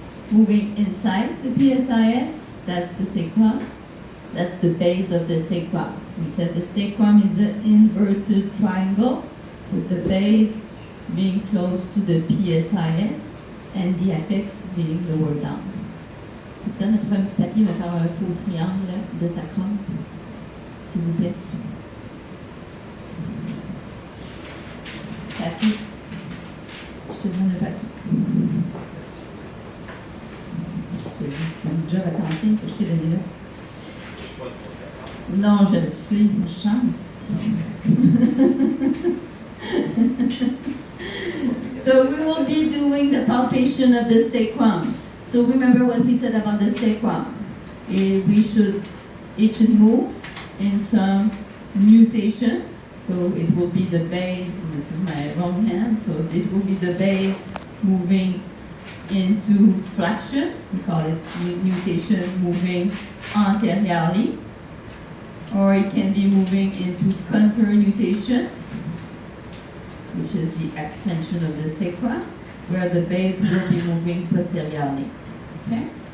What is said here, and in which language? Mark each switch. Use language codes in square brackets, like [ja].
[en] Moving inside the PSIS, that's the sacrum. That's the base of the sacrum. We said the sacrum is an inverted triangle with the base being close to the PSIS and the apex being lower down. [fr] Tu peux me trouver un petit papier, me faire un faux triangle de sacrum, s'il vous plaît. Papier. Je te donne le papier. C'est un job à temps plein que je t'ai donné là. Non, je le sais, une chance. [en] So we will be doing the palpation of the sacrum. So remember what we said about the sacrum. It should move in some nutation. So it will be the base, this is my wrong hand, so it will be the base moving into flexion, we call it nutation, moving anteriorly, or it can be moving into contour nutation, which is the extension of the sacrum, where the base will be moving posteriorly. Okay?